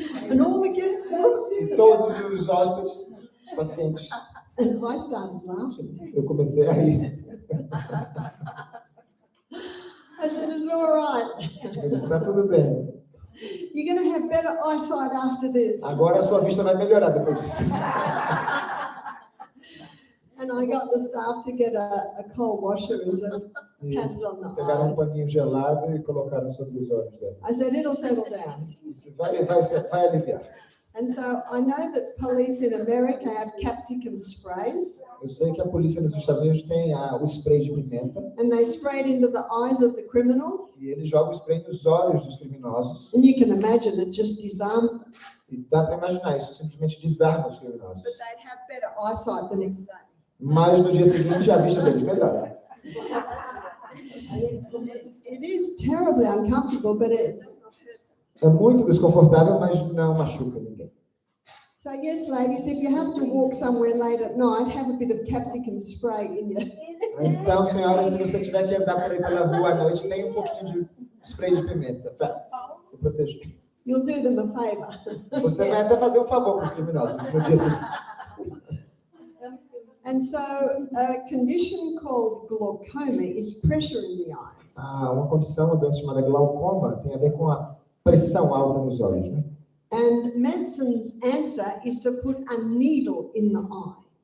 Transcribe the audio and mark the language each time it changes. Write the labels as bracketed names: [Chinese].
[English] And all the guests looked. [Portuguese] E todos os hóspedes, os pacientes, [English] And I started laughing. [Portuguese] eu comecei a rir. [English] I said, "It's all right. [Portuguese] Eu disse, está tudo bem. [English] You're going to have better eyesight after this." [Portuguese] Agora a sua vista vai melhorar depois disso. [English] And I got the staff to get a cold washer and just [Portuguese] E [English] pat it on the [Portuguese] pegaram um [English] eye. [Portuguese] paninho gelado e colocaram sobre os olhos dela. [English] I said, "It'll settle down." [Portuguese] Isso vai aliviar. [English] And so I know that police in America have capsicum sprays, [Portuguese] Eu sei que a polícia nos Estados Unidos tem o spray de pimenta [English] and they spray it into the eyes of the criminals. [Portuguese] e ele joga o spray nos olhos dos criminosos. [English] And you can imagine it just disarms them. [Portuguese] E dá para imaginar, isso simplesmente desarma os criminosos. [English] But they'd have better eyesight the next day. [Portuguese] Mas no dia seguinte a vista deles melhora. [English] It is terribly uncomfortable, but it does not hurt them. [Portuguese] É muito desconfortável, mas não machuca ninguém. [English] So yes, ladies, if you have to walk somewhere late at night, have a bit of capsicum spray in you. [Portuguese] Então, senhora, se você tiver que andar por aí pela rua à noite, tem um pouquinho de spray de pimenta para se proteger. [English] You'll do them a favor. [Portuguese] Você vai até fazer um favor para os criminosos no dia seguinte. [English] And so a condition called glaucoma is pressure in the eyes. [Portuguese] Uma condição, uma doença chamada glaucoma, tem a ver com a pressão alta nos olhos, né? [English] And medicine's answer is to put a needle in the eye.